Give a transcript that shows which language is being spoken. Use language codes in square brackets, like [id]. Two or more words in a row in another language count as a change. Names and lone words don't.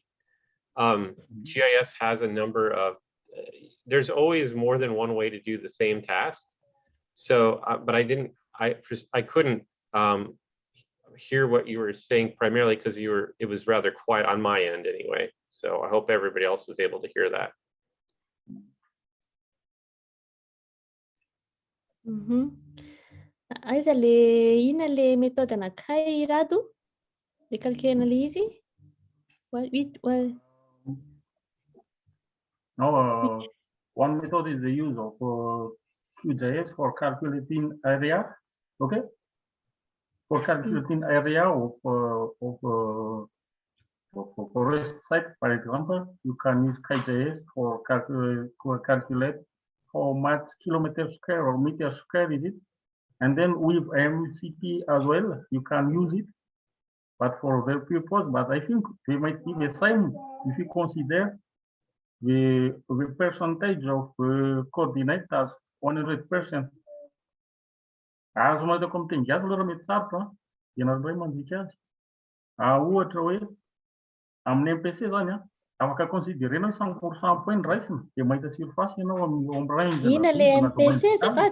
[en] GIS has a number of, there's always more than one way to do the same task. So, but I couldn't hear what you were saying primarily because it was rather quiet on my end anyway. So I hope everybody else was able to hear that. Mm-hmm. [mg] Aiza le ina le méthode anankiray Rado? Le calculena le izy? [en] No, one method is the use of QGIS for calculating area. Okay, for calculating area of forest site, for example, you can use QGIS for calculate how much kilometer square or meter square is it, and then with MCP as well, you can use it, but for their purpose. But I think they might be the same if you consider the percentage of coordinate as 100%. [mg] Azo mahita koa miteny aloha raha mety sarotra ianareo indray mandika azy. Ohatra hoe amin'ny MPC zany afaka considerena 100% point raisina dia mahita surface ianao amin'ny range Ina le MPC azafady?